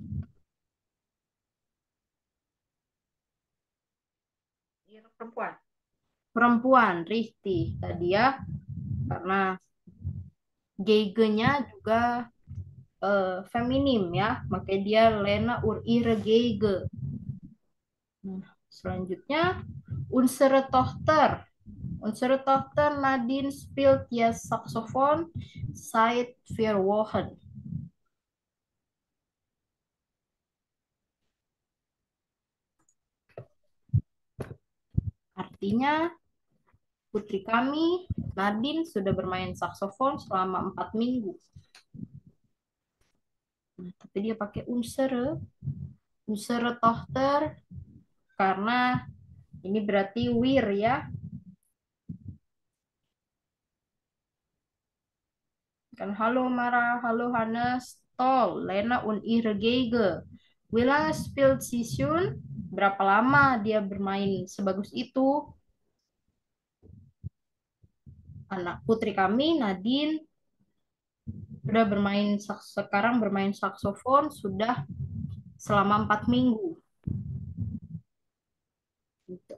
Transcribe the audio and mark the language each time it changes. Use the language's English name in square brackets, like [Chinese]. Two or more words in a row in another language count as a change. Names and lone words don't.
[Indonesian] Iya, perempuan. Perempuan, richtig. Tadi ya, karena geige-nya juga feminim ya, makanya dia Lena ur [German] ihre geige. [Indonesian] Nah, selanjutnya [German] unsere Tochter. Unsere Tochter Nadine spielt jetzt Saxophon seit 4 Wochen. [Indonesian] Artinya putri kami, Nadine, sudah bermain saksofon selama 4 minggu. Nah, tapi dia pakai [German] unsere Tochter, [Indonesian] karena ini berarti wir ya. [German] Kan halo Mara, halo Hannes, toll, Lena und ihre Geige. Wie lange spielt sie schon? [Indonesian] Berapa lama dia bermain sebagus itu? Anak putri kami, Nadine, sudah sekarang bermain saksofon sudah selama 4 minggu. Gitu.